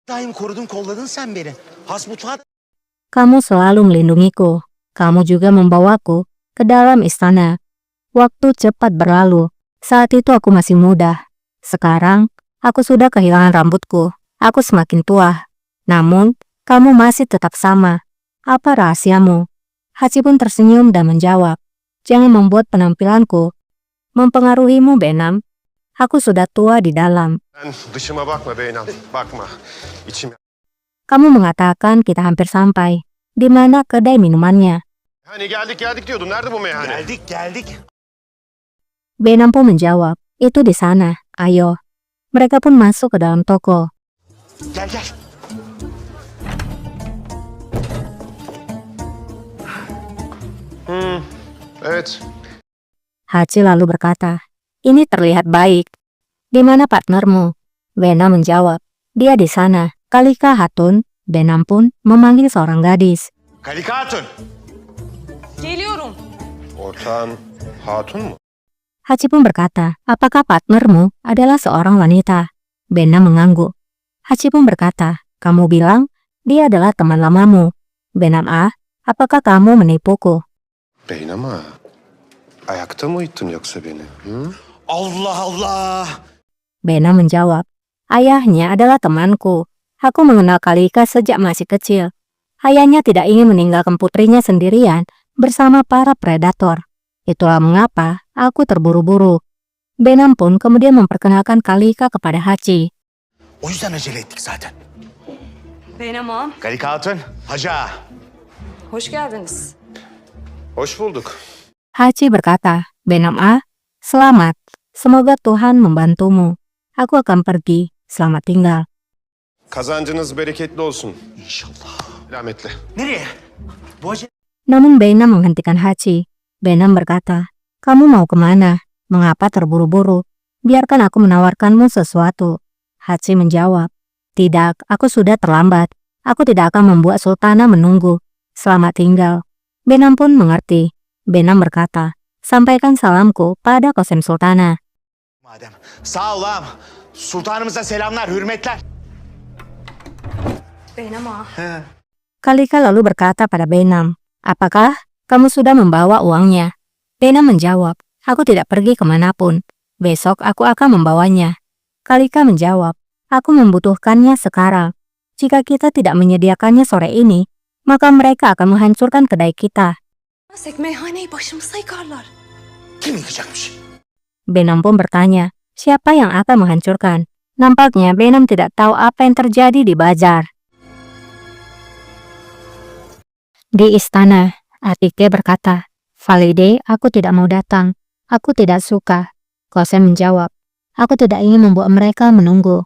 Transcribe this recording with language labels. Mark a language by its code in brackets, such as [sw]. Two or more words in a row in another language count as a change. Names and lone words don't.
[tr] Daim korudun kolladın sen beni. Hasbutat. [id] Kamu selalu melindungiku. Kamu juga membawaku ke dalam istana. Waktu cepat berlalu. Saat itu aku masih muda. Sekarang, aku sudah kehilangan rambutku. Aku semakin tua. Namun, kamu masih tetap sama. Apa rahasiamu? Hachi pun tersenyum dan menjawab, jangan membuat penampilanku mempengaruhimu, Benam. Aku sudah tua di dalam. [tr] Sen dışıma bakma Beynam, bakma. İçim... [id] Kamu mengatakan kita hampir sampai. Di mana kedai minumannya? [tr] Hani geldik diyordun. Nerede bu meyhane? Geldik. [id] Benam pun menjawab, itu di sana. Ayo. Mereka pun masuk ke dalam toko. [tr] Gel. Evet. [id] Hachi lalu berkata, ini terlihat baik. Di mana partnermu? Benam menjawab, dia di sana. Kalika Hatun. Benam pun memanggil seorang gadis. Kalika Hatun. [tr] Geliyorum. Ortağın hatun mu? [id] Hachi pun berkata, apakah partnermu adalah seorang wanita? Benam mengangguk. Hachi pun berkata, kamu bilang dia adalah teman lamamu. Benam, apakah kamu menipuku? [tr] Beynam ağa. Ayakta mı uyuttun yoksa beni? Hı? Allah. [id] Benam menjawab, ayahnya adalah temanku. Aku mengenal Kalika sejak masih kecil. Ayahnya tidak ingin meninggalkan putrinya sendirian bersama para predator. Itulah mengapa aku terburu-buru. Benam pun kemudian memperkenalkan Kalika kepada Hachi. [tr] O yüzden acele ettik zaten. Benim ağam. Kalika Hatun. Hacı ağa. Hoş geldiniz. Hoş bulduk. [id] Hachi berkata, Benam, selamat. Semoga Tuhan membantumu. Aku akan pergi. Selamat tinggal. [tr] Kazancınız bereketli olsun. İnşallah. Selametle. Nereye? Bu acele... [id] Namun Benam menghentikan Hachi. Benam berkata, kamu mau kemana? Mengapa terburu-buru? Biarkan aku menawarkanmu sesuatu. Hachi menjawab, tidak, aku sudah terlambat. Aku tidak akan membuat Sultana menunggu. Selamat tinggal. Benam pun mengerti. Benam berkata, sampaikan salamku pada Qasem Sultana. [tr] Madem. Sağ ol ağam. Sultanımıza selamlar, hürmetler. Benim ağam. [id] Kalika lalu berkata pada Benam, apakah kamu sudah membawa uangnya? Benam menjawab, aku tidak pergi kemanapun. Besok aku akan membawanya. Kalika menjawab, aku membutuhkannya sekarang. Jika kita tidak menyediakannya sore ini, maka mereka akan menghancurkan kedai kita. [tr] Sek meyhaneyi başımıza yıkarlar. Kim yıkacakmış? [id] Benam pun bertanya, siapa yang akan menghancurkan? Nampaknya Benam tidak tahu apa yang terjadi di bazar. Di istana, Atike berkata, Valide, aku tidak mau datang. Aku tidak suka. Qasem menjawab, aku tidak ingin membuat mereka menunggu.